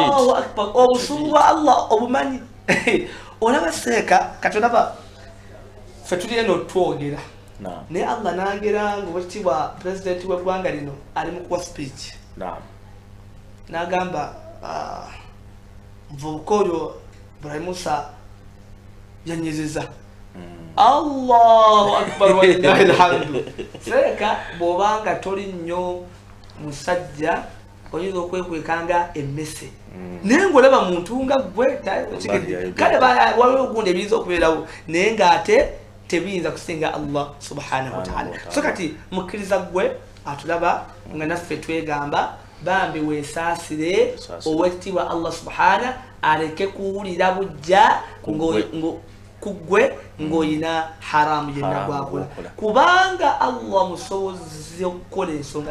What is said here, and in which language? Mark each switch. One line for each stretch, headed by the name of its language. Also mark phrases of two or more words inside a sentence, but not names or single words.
Arabic: الله أكبر
Ganda: obusungu bwa Allah obumanyi olaba Seeka kati olaba fe tuli eno twogera naye Allah n'agera ng'oweekitiibwa pulezidenti w'eggwanga lino ali mu kuwa speech n'agamba muvubuka oyo Ibrahim Musa yanyezeza
Arabic: الله أكبر ولله الحمد
Ganda: Seeka bw'obanga toli nnyo musajja oyinza okwekwekanga emmese naye ng'olaba muntu nga gwe kale waliwo ogundi ebiyinza okubeerawo naye ng'ate tebiyinza kusinga Allah
Arabic: سبحانه وتعالى
Ganda: so kati mukkiriza gwe atulaba nga naffe twegamba bambi weesaasire oweekitiibwa Allah subhanahu aleke kuwulira bujja kugwe ng'oyina haramu yenna gwakola kubanga Allah musobozi okukola ensonga